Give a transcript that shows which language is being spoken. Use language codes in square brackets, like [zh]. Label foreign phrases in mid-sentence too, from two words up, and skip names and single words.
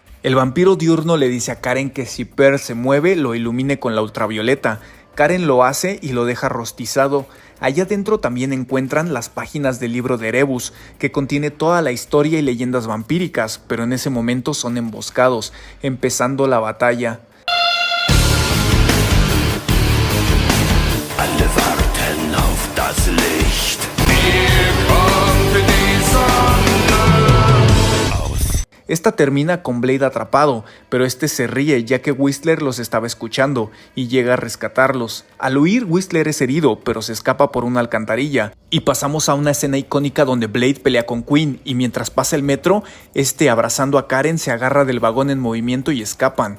[es] El vampiro diurno le dice a Karen que si Per se mueve, lo ilumine con la ultravioleta. Karen lo hace y lo deja rostizado. Allá adentro también encuentran las páginas del libro de Erebus, que contiene toda la historia y leyendas vampíricas, pero en ese momento son emboscados, empezando la batalla. [de] Alle warten auf das Licht. Hier kommt die Sonne aus. [es] Esta termina con Blade atrapado, pero este se ríe ya que Whistler los estaba escuchando y llega a rescatarlos. Al huir, Whistler es herido, pero se escapa por una alcantarilla. Y pasamos a una escena icónica donde Blade pelea con Quinn y mientras pasa el metro, abrazando a Karen se agarra del vagón en movimiento y escapan.